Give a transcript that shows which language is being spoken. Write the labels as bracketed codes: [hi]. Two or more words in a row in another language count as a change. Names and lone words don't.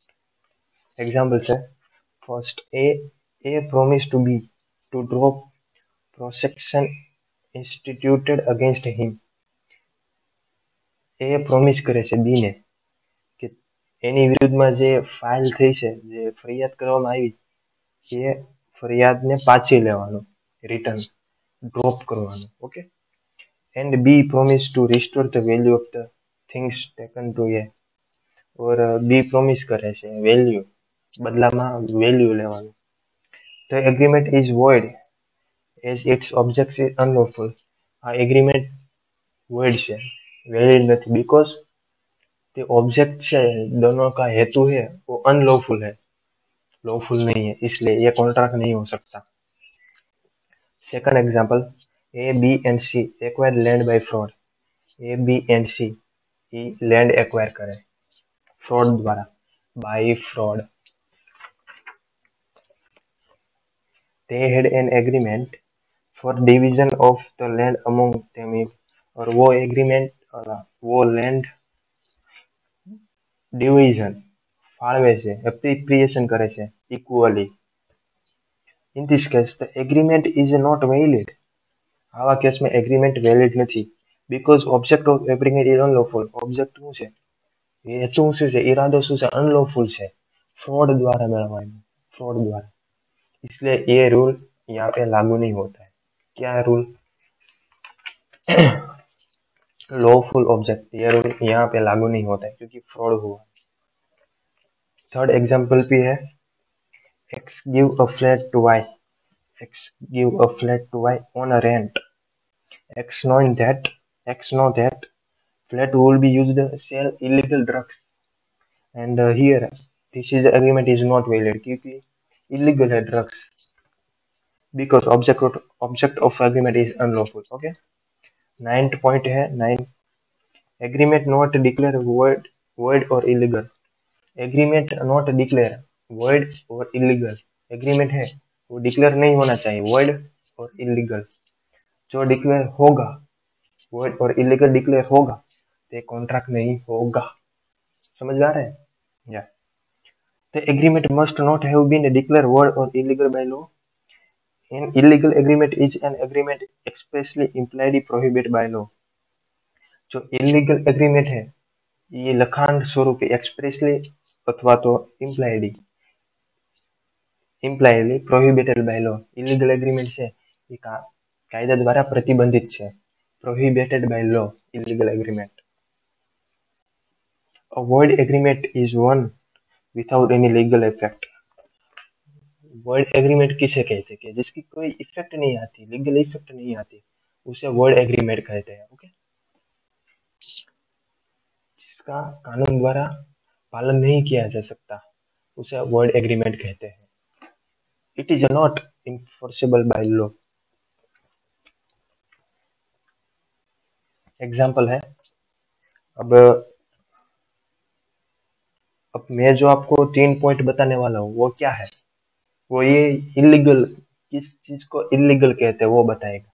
[en] एग्जांपल છે, फर्स्ट A promised to B to drop prosecution instituted against him। [gu] A પ્રોમિસ કરે છે B ને કે એની વિરુદ્ધમાં જે ફાઇલ થઈ છે, જે ફરિયાદ કરવામાં આવી, એ ફરિયાદને પાછી લેવાનું, [en] return drop [gu] કરવાનું। ઓકે। [en] એન્ડ B promise to restore the value of the things taken to A। [gu] और B promise કરે છે વેલ્યુ, બદલામાં વેલ્યુ લેવાનું। [en] The agreement is void as its object is unlawful. [gu] આ એગ્રીમેન્ટ void છે, વેલિડ નથી, [en] because the object [hi] है दोनों का हेतु है वो अनलॉफुल है, लॉफुल नहीं है, इसलिए ये कॉन्ट्रैक्ट नहीं हो सकता। [en] second example, A B and C acquire land by fraud. A B and C land acquire [hi] करे फ्रॉड द्वारा, [en] by fraud. they had an agreement for division of the land among them, [hi] और वो एग्रीमेंट, वो [en] land division [gu] ફાળવે છે, એપ્રિપ્રિએશન કરે છે ઇક્વલી. [en] In this case the agreement is not valid. [gu] આવા કેસમાં એગ્રીમેન્ટ વેલિડ નથી, [en] because object of agreement is unlawful. [gu] ऑब्जेक्ट શું છે, हेतु શું છે, इरादो શું છે, अनलॉफुल છે, [hi] फ्रॉड द्वारा मेળવાયો, फ्रॉड द्वारा, इसलिए ये रूल यहाँ पे लागू नहीं होता है। क्या रूल, लॉफुल ऑब्जेक्ट, ये रूल यहाँ पे लागू नहीं होता है क्योंकि फ्रॉड हुआ। थर्ड एग्जांपल भी है, [en] x give a flat to y, x give a flat to y on a rent, x knowing that flat will be used to sell illegal drugs, and here this is agreement is not valid [hi] क्योंकि illegal है [en] drugs, because object of agreement is unlawful. Okay, 9th point है 9, agreement not declare void or illegal. agreement not declare void [hi] और इलीगल, एग्रीमेंट है वो डिक्लेयर नहीं होना चाहिए void और इलीगल। जो डिक्लेयर होगा void और इलीगल डिक्लेयर होगा तो कॉन्ट्रैक्ट नहीं होगा। समझ आ रहा है? [en] या the agreement must not have been declared void or illegal by law. An illegal agreement is an agreement expressly implied prohibited by law. [hi] जो [en] illegal agreement [hi] है ये लखाण स्वरूप एक्सप्रेसली अथवा तो [en] impliedly prohibited by law. illegal agreement [gu] છે એ કાયદા દ્વારા પ્રતિબંધિત છે, [en] prohibited by law, illegal agreement. A void agreement is one without any legal effect. void agreement [hi] किसे कहते हैं, जिसकी कोई इफेक्ट नहीं आती, लीगल इफेक्ट नहीं आती, उसे [en] void agreement [hi] कहते हैं। ओके, जिसका कानून द्वारा पालन नहीं किया जा सकता उसे [en] void agreement [hi] कहते हैं। [en] It is not enforceable by law. [hi] एग्जाम्पल है, अब मैं जो आपको 3 पॉइंट बताने वाला हूँ वो क्या है, वो ये इलीगल, किस चीज को इलीगल कहते हैं वो बताएगा।